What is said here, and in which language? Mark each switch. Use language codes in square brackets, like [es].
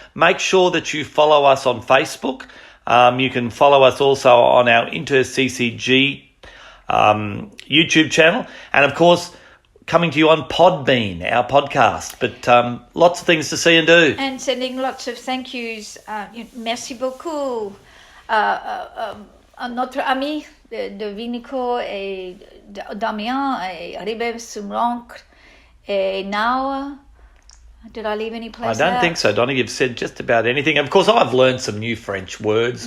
[en] Make sure that you follow us on Facebook. You can follow us also on our InterCCG YouTube channel, and of course, coming to you on Podbean, our podcast. But lots of things to see and do. And sending lots of thank yous. [fr] Merci beaucoup à notre ami de Vignacourt et d'Amiens et Ribeaumont-sur-Ancre et Nao. [en] Did I leave any place I don't think so, Donna. You've said just about anything. Of course, I've learned some new French words.